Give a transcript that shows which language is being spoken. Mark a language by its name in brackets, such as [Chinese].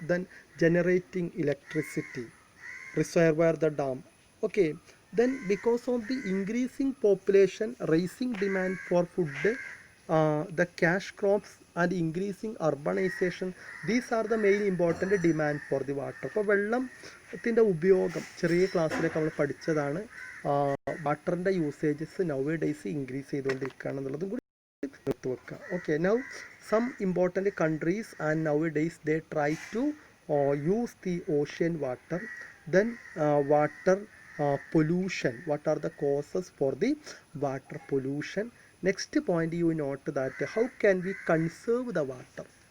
[English] Then generating electricity, reservoir, the dam. Okay, then because of the increasing population, rising demand for food, the cash crops and increasing urbanization, these are the main important demand for the water. [Malayalam] അപ്പോൾ വെള്ളത്തിൻ്റെ ഉപയോഗം ചെറിയ ക്ലാസ്സിലൊക്കെ നമ്മൾ പഠിച്ചതാണ്. വാട്ടറിൻ്റെ [English] usages nowadays [Malayalam] increase ചെയ്തുകൊണ്ടിരിക്കുകയാണെന്നുള്ളതും കൂടി നിർത്തി വെക്കുക. [English] Okay, now some important countries and nowadays they try to use the ocean water. Then water pollution, what are the causes for the water pollution. Next point you note that how can we conserve the water.